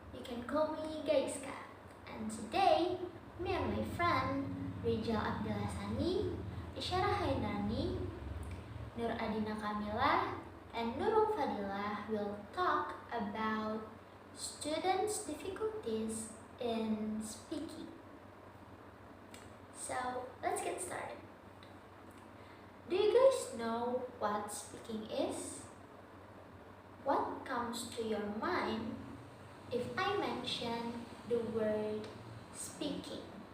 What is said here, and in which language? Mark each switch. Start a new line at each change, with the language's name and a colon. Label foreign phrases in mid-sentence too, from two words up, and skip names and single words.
English: can call me Gaizka. And today, me and my friend Rijal Abdillah Tsani, Isyarah Khaeraini, Nur Addiena Kamila, and Nurul Fadilah will talk about students' difficulties in speaking. So let's get started. Do you guys know what speaking is? What comes to your mind if I mention the word speaking?